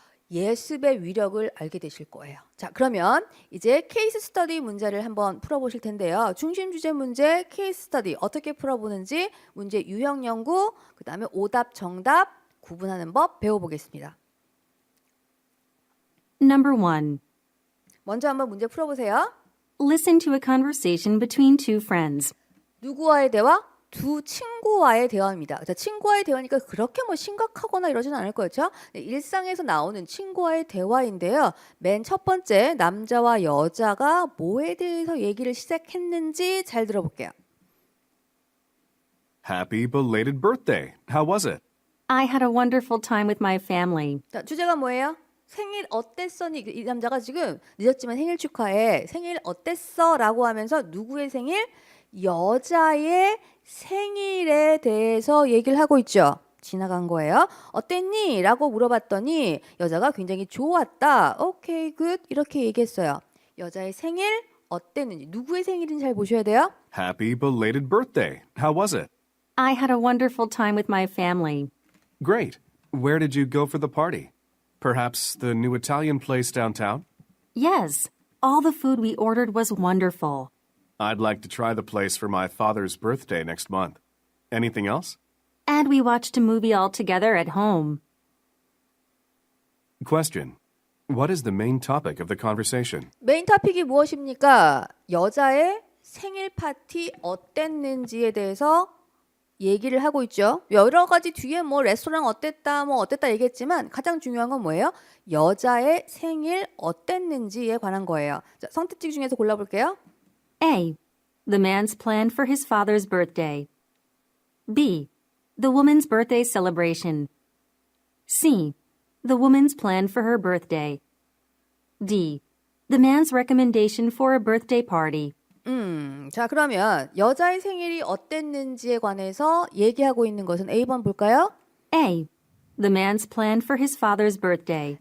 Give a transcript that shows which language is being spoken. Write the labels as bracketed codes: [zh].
[ko] 예습의 위력을 알게 되실 거예요. 자, 그러면 이제 케이스 스터디 문제를 한번 풀어보실 텐데요. 중심 주제 문제, 케이스 스터디 어떻게 풀어보는지 문제 유형 연구, 그 다음에 오답, 정답 구분하는 법 배워보겠습니다. [en] Number 1. [ko] 먼저 한번 문제 풀어보세요. [en] Listen to a conversation between two friends. [ko] 누구와의 대화? 두 친구와의 대화입니다. 자, 친구와의 대화니까 그렇게 뭐 심각하거나 이러진 않을 거죠. 네, 일상에서 나오는 친구와의 대화인데요. 맨 첫 번째 남자와 여자가 뭐에 대해서 얘기를 시작했는지 잘 들어볼게요. [en] Happy belated birthday. How was it? I had a wonderful time with my family. [ko] 자, 주제가 뭐예요? 생일 어땠어? 이 남자가 지금 늦었지만 생일 축하해. 생일 어땠어? 라고 하면서 누구의 생일? 여자의 생일에 대해서 얘기를 하고 있죠. 지나간 거예요. 어땠니? 라고 물어봤더니 여자가 굉장히 좋았다. 오케이, 굿. 이렇게 얘기했어요. 여자의 생일 어땠는지, 누구의 생일인지 잘 보셔야 돼요. [en] Happy belated birthday. How was it? I had a wonderful time with my family. Great. Where did you go for the party? Perhaps the new Italian place downtown? Yes, all the food we ordered was wonderful. I'd like to try the place for my father's birthday next month. Anything else? And we watched a movie all together at home. Question. What is the main topic of the conversation? [ko] 메인 토픽이 무엇입니까? 여자의 생일 파티 어땠는지에 대해서 얘기를 하고 있죠. 여러 가지 뒤에 뭐 레스토랑 어땠다, 뭐 어땠다 얘기했지만 가장 중요한 건 뭐예요? 여자의 생일 어땠는지에 관한 거예요. 자, 선택지 중에서 골라볼게요. [en] A. The man's plan for his father's birthday. B. The woman's birthday celebration. C. The woman's plan for her birthday. D. The man's recommendation for a birthday party. [ko] 자, 그러면 여자의 생일이 어땠는지에 관해서 얘기하고 있는 것은 A번 볼까요? [en] A. The man's plan for his father's birthday.